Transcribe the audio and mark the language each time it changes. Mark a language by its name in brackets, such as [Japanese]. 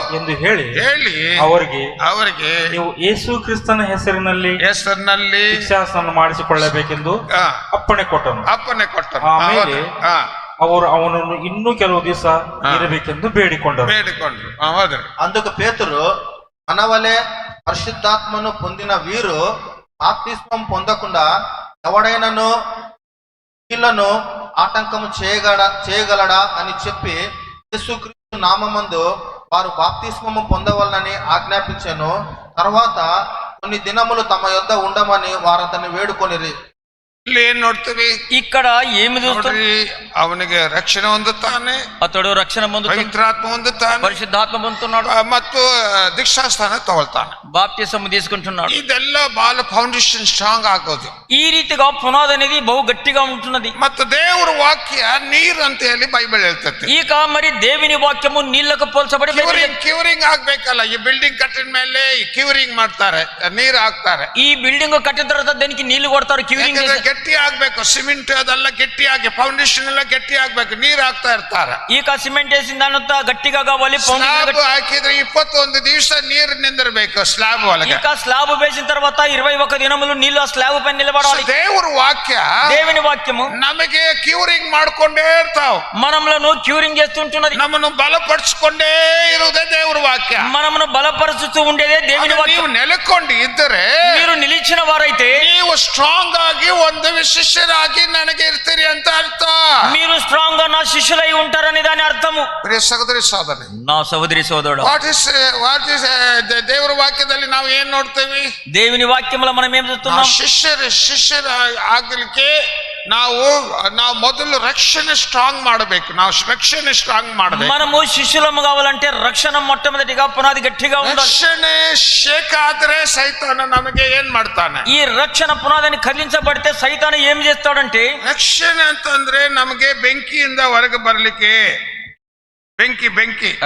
[Kannada] ಎಂದು ಹೇಳಿ ಅವರಿಗೆ ನೀವು ಯೇಸು ಕ್ರಿಸ್ತನ ಹೆಸರಿನಲ್ಲಿ ದೀಕ್ಷಾಸ್ನಾನ ಮಾಡಿಸಿಕೊಳ್ಳಬೇಕೆಂದು ಅಪ್ಪಣೆ ಕೊಟ್ಟನು. ಆಮೇಲೆ ಅವರು ಅವನನ್ನು ಇನ್ನೂ ಕೆಲವು ದಿವಸ ಇರಬೇಕೆಂದು ಬೇಡಿಕೊಂಡರು. [Telugu] అందుకు పేతురు మనవలే పరిశుద్ధాత్మను పొందిన వీరు బాప్తిస్మం పొందకుండా ఎవడైనాను వీళ్ళను ఆటంకము చేయగలడా అని చెప్పి యేసుక్రీస్తు నామమందు వారు బాప్తిస్మము పొందవలనని ఆజ్ఞాపించెను. తర్వాత కొన్ని దినములు తమ యొద్ద ఉండమని వారతన్ని వేడుకొనిరి. [Kannada] ಇಲ್ಲಿ ಏನ್ ನೋಡ್ತೀವಿ? [Telugu] ఇక్కడ ఏమి చూస్తాం? [Kannada] ನೋಡ್ರಿ, ಅವನಿಗೆ ರಕ್ಷಣೆ ಹೊಂದುತ್ತಾನೆ, [Telugu] అతడు రక్షణ పొందుతున్నాడు, [Kannada] ಪವಿತ್ರಾತ್ಮ ಹೊಂದುತ್ತಾನೆ, [Telugu] పరిశుద్ధాత్మ పొందుతున్నాడు, [Kannada] ಮತ್ತು ದೀಕ್ಷಾಸ್ಥಾನ ತಗೊಳ್ತಾನೆ. [Telugu] బాప్తిసం తీసుకుంటున్నాడు. [Kannada] ಇದೆಲ್ಲ ಬಾಲ ಫೌಂಡೇಶನ್ ಸ್ಟ್ರಾಂಗ್ ಆಗೋದು. [Telugu] ఈ రీతిగా పునాది అనేది బహు గట్టిగా ఉంటున్నది. [Kannada] ಮತ್ತು ದೇವರ ವಾಕ್ಯ ನೀರ್ ಅಂತ ಹೇಳಿ ಬೈಬಲ್ ಹೇಳ್ತದೆ. [Telugu] ఇక మరి దేవుని వాక్యము నీళ్లకు పోల్చబడి [Kannada] ಕ್ಯೂರಿಂಗ್ ಆಗ್ಬೇಕಲ್ಲ. ಈ ಬಿಲ್ಡಿಂಗ್ ಕಟ್ಟಿದ ಮೇಲೆ ಕ್ಯೂರಿಂಗ್ ಮಾಡ್ತಾರೆ, ನೀರ್ ಹಾಕ್ತಾರೆ. [Telugu] ఈ బిల్డింగ్ కట్టిన తర్వాత దానికి నీళ్లు కొడతారు, క్యూరింగ్ [Kannada] ಗಟ್ಟಿ ಆಗ್ಬೇಕು. ಸಿಮೆಂಟ್ ಅದೆಲ್ಲ ಗಟ್ಟಿಯಾಗಿ, ಫೌಂಡೇಶನ್ ಎಲ್ಲ ಗಟ್ಟಿ ಆಗ್ಬೇಕು, ನೀರ್ ಹಾಕ್ತಾ ಇರ್ತಾರೆ. [Telugu] ఇక సిమెంట్ వేసిన దానంతా గట్టిగా కావాలి. [Kannada] ಸ್ಲಾಬ್ ಹಾಕಿದ್ರೆ 21 ದಿವಸ ನೀರು ನಿಂದಿರ್ಬೇಕು ಸ್ಲಾಬ್ ಒಳಗೆ. [Telugu] ఇక స్లాబ్ వేసిన తర్వాత 21 దినములు నీళ్లు ఆ స్లాబ్ పైన నిలబడాలి. [Kannada] ದೇವರ ವಾಕ್ಯ, [Telugu] దేవుని వాక్యము [Kannada] ನಮಗೆ ಕ್ಯೂರಿಂಗ್ ಮಾಡ್ಕೊಂಡೇ ಇರ್ತಾವ. [Telugu] మనములను క్యూరింగ్ చేస్తుంటున్నది. [Kannada] ನಮ್ಮನ್ನು ಬಲಪಡಿಸ್ಕೊಂಡೇ ಇರುವುದೇ ದೇವರ ವಾಕ್ಯ. [Telugu] మనమును బలపరుచుతూ ఉండేదే దేవుని [Kannada] ನೀವು [Telugu] వాక్యం. [Kannada] ನೆಲೆಕೊಂಡು ಇದ್ದರೆ, [Telugu] మీరు నిలిచిన వారైతే [Kannada] ನೀವು ಸ್ಟ್ರಾಂಗ್ ಆಗಿ ಒಂದು ಶಿಷ್ಯರಾಗಿ ನನಗೆ ಇರ್ತೀರಿ ಅಂತ ಅರ್ಥ. [Telugu] మీరు స్ట్రాంగ్ గా నా శిష్యులై ఉంటారని దాని అర్థము. [Kannada] ಪ್ರಿಯ ಸಹೋದರಿ ಸಹೋದರಿ, [Telugu] నా సహోదరి సోదరుడు, [English] what is [Kannada] ದೇವರ ವಾಕ್ಯದಲ್ಲಿ ನಾವು ಏನ್ ನೋಡ್ತೇವೆ? [Telugu] దేవుని వాక్యములో మనం ఏం చూస్తున్నాం? [Kannada] ಶಿಷ್ಯರ ಆಗ್ಲಿಕ್ಕೆ ನಾವು ಮೊದಲು ರಕ್ಷಣೆ ಸ್ಟ್ರಾಂಗ್ ಮಾಡಬೇಕು. ನಾವು ರಕ್ಷಣೆ ಸ್ಟ್ರಾಂಗ್ ಮಾಡಬೇಕು. [Telugu] మనము శిష్యులము కావాలంటే రక్షణ మొట్టమొదటిగా పునాది గట్టిగా ఉండాలి. [Kannada] ರಕ್ಷಣೆ ಶೇಕ್ ಆದ್ರೆ ಸೈತಾನ ನಮಗೆ ಏನ್ ಮಾಡ್ತಾನೆ? [Telugu] ఈ రక్షణ పునాదిని కదిలించబడితే సైతాను ఏం చేస్తాడంటే, [Kannada] ರಕ್ಷಣೆ ಅಂತಂದ್ರೆ ನಮಗೆ ಬೆಂಕಿಯಿಂದ ಹೊರಗೆ ಬರ್ಲಿಕ್ಕೆ, ಬೆಂಕಿ